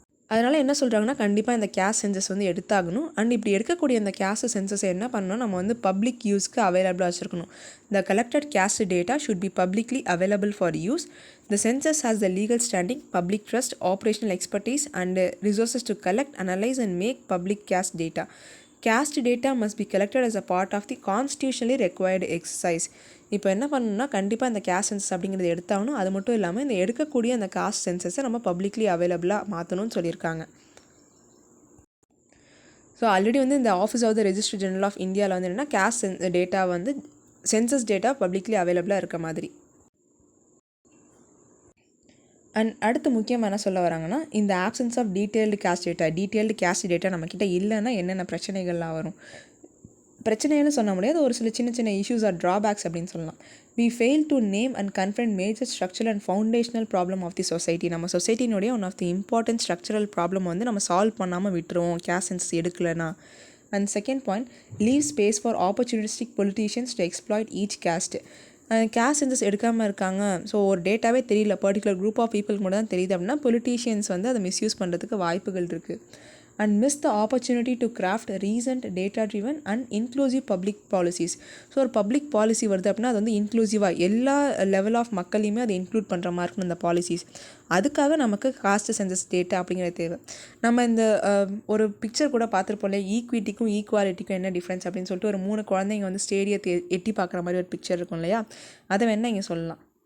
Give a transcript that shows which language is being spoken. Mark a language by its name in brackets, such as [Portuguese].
[Tamil] அதனால் என்ன சொல்கிறாங்கன்னா, கண்டிப்பாக இந்த கேஸ்ட் சென்சஸ் வந்து எடுத்தாகணும். அண்ட் இப்படி எடுக்கக்கூடிய இந்த கேஸ்ட் சென்சஸை என்ன பண்ணணும், நம்ம வந்து பப்ளிக் யூஸ்க்கு அவைலபிளாக வச்சுருக்கணும். [English] The collected caste data should be publicly available for use. The census has the legal standing, public trust, operational expertise and resources to collect, analyse and make public caste data. Caste data must be collected as a part of the constitutionally required exercise. [Tamil] இப்போ என்ன பண்ணணும்னா, கண்டிப்பாக இந்த caste census அப்படிங்கிறது எடுத்தாகணும். அது மட்டும் இல்லாமல் இந்த எடுக்கக்கூடிய அந்த காஸ்ட் சென்சஸை நம்ம பப்ளிக்லி அவைலபிளாக மாற்றணும்னு சொல்லியிருக்காங்க. ஸோ ஆல்ரெடி வந்து இந்த office of the registry general of இந்தியாவில் வந்து என்னென்னா கேஸ்ட் டேட்டா வந்து சென்சஸ் டேட்டா பப்ளிக்லி அவைலபிளாக இருக்க மாதிரி. அண்ட் அடுத்து முக்கியமாக என்ன சொல்ல வராங்கன்னா, இந்த options of detailed caste data நம்மக்கிட்ட இல்லைன்னா என்னென்ன பிரச்சனைகள்லாம் வரும். பிரச்சனைன்னு சொல்ல முடியாது, ஒரு சில சின்ன சின்ன இஷ்யூஸ் ஆர் ட்ராபேக்ஸ் அப்படின்னு சொல்லலாம். [English] We fail to name and confront major structural and foundational problem of the society. [Tamil] நம்ம சொசைட்டினுடைய one of the important structural problem வந்து நம்ம சால்வ் பண்ணாமல் விட்டுருவோம் கேஸ்ட் சென்சஸ் எடுக்கலைன்னா. [English] And second point, leave space for opportunistic politicians to exploit each caste. [Tamil] Caste census எடுக்காமல் இருக்காங்க, so ஒரு டேட்டாவே தெரியல, பர்டிகுலர் குரூப் ஆஃப் பீப்புளுக்கு மட்டும் தான் தெரியுது அப்படின்னா பொலிட்டீஷியன்ஸ் வந்து அதை மிஸ்யூஸ் பண்ணுறதுக்கு வாய்ப்புகள் இருக்குது. [English] And miss the opportunity to craft recent data-driven and inclusive public policies. [Tamil] So ஒரு பப்ளிக் பாலிசி வருது அப்படின்னா அது வந்து இன்க்ளூசிவாக எல்லா லெவல் ஆஃப் மக்களையுமே அதை இன்க்ளூட் பண்ணுற மாதிரி இருக்கணும் இந்த பாலிசிஸ். அதுக்காக நமக்கு காஸ்ட் சென்சஸ் டேட்டா அப்படிங்கிறது தேவை. நம்ம இந்த ஒரு பிக்சர் கூட பார்த்துருப்போம்ல, ஈக்விட்டிக்கும் ஈக்குவாலிட்டிக்கும் என்ன டிஃப்ரென்ஸ் அப்படின்னு சொல்லிட்டு ஒரு 3 குழந்தைங்க வந்து ஸ்டேடியத்தை எட்டி பார்க்குற மாதிரி ஒரு பிக்சர் இருக்கும் இல்லையா, அதை வேணால் இங்கே சொல்லலாம்.